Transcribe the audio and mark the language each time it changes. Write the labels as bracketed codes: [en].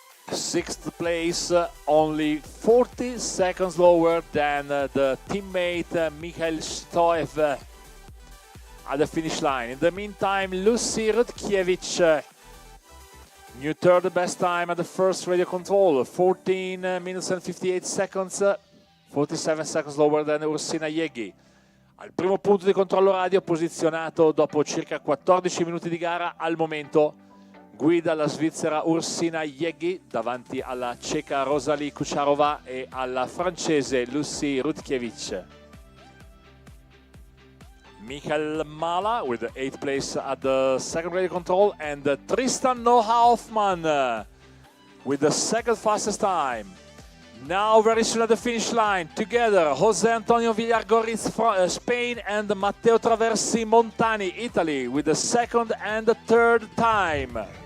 [en] 6th place, only 40 seconds lower than the teammate Michael Stoev at the finish line. In the meantime, Lucy Rutkiewicz, new 3rd best time at the first radio control, 14 minutes and 58 seconds, 47 seconds lower than Ursina Yeggi. [it] Al primo punto di controllo radio, posizionato dopo circa 14 minuti di gara al momento. Guida la svizzera Ursina Yeggi davanti alla ceca Rosalie Kucharova e alla francese Lucy Rutkiewicz. [en] Michael Mala with the 8th place at the second radio control, and Tristan Noha-Hoffmann with the 2nd fastest time. Now very soon at the finish line, together Jose Antonio Villargoriz from Spain and Matteo Traversi Montani, Italy, with the 2nd and the 3rd time.